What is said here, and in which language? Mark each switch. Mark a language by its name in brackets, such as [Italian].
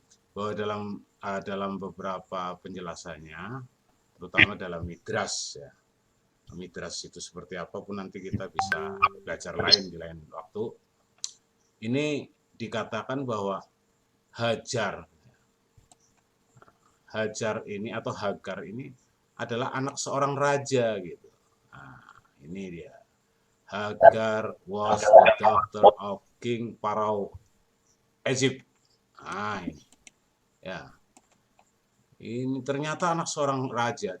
[Indonesian] Bahwa dalam beberapa penjelasannya, terutama dalam Midras ya, Midras itu seperti apapun nanti kita bisa belajar di lain waktu. Ini dikatakan bahwa Hajar ini atau Hagar ini adalah anak seorang raja gitu. Nah, ini dia. [English] Hagar was the daughter of King Pharaoh Egypt. [Indonesian] Nah, ini. Ya. Ini ternyata anak seorang raja.